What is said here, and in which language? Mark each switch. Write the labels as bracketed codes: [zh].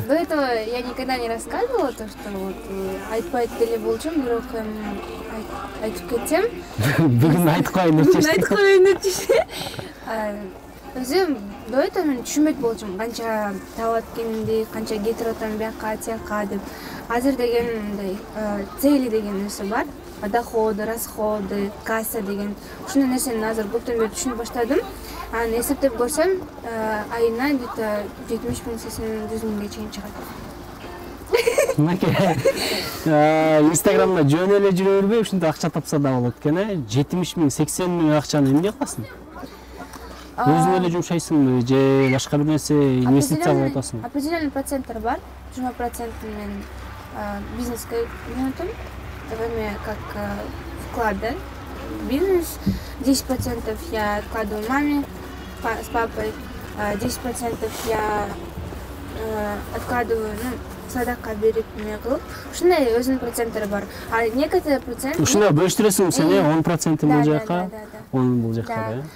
[ru] До этого я никогда не рассказывала то, что вот [ky] айтпайт деле болчум, бирок айтып кетсем. Бүгүн айтып коеюн депчи. Өзүм [ru] до этого [ky] мен түшүнбөйт болчумун, канча табат экенинди, канча кетирип атам бияка, тияка деп. Азыр деген мындай цели деген нерсе бар. доходы, расходы, касса деген ушундай нерсени азыр көптөн бери түшүнүп баштадым. Аны эсептеп көрсөм, айына где-то 70 миң 80 миң 100 миңге чейин чыгат. Мынакей Инстаграмда жөн эле жүрө бербей ушундай акча тапса да болот экен, 70 миң 80 миң акчаны эмне кыласың? Өзүң эле жумшайсыңбы же башка бир нерсе инвестицияга отасың? Определенный проценттер бар. 20% мен бизнеске юнутум. [ru] Это как вклады. Бизнес. 10% я откладываю маме с папой. [ky] 10% [ru] я откладываю, [ky] садака берип эме кылып. Ушундай өзүнүн проценттери бар. [ru] А некоторые процент [ky] ушундай бөлүштүрөсүң сен, 10% бул жака, 10 бул жака, да?